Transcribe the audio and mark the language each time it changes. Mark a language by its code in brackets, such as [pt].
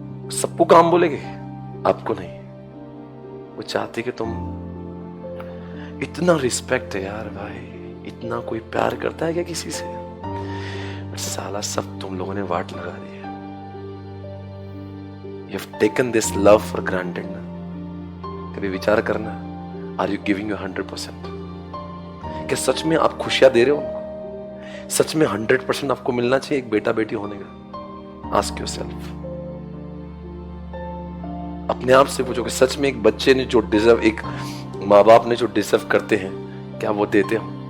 [hi] सबको काम बोलेगी, आपको नहीं। वो चाहती कि तुम, इतना रिस्पेक्ट है यार भाई, इतना कोई प्यार करता है क्या किसी से? साला सब तुम लोगों ने वाट लगा दी है। [en] You have taken this love for granted [hi] ना। कभी विचार करना, [en] Are you giving your 100%? [hi] क्या सच में आप खुशियां दे रहे हो? सच में 100% आपको मिलना चाहिए एक बेटा बेटी होने का? [en] Ask yourself। [hi] अपने आप से पूछो कि सच में एक बच्चे ने जो डिजर्व, एक माँ बाप ने जो डिजर्व करते हैं, क्या वो देते हो?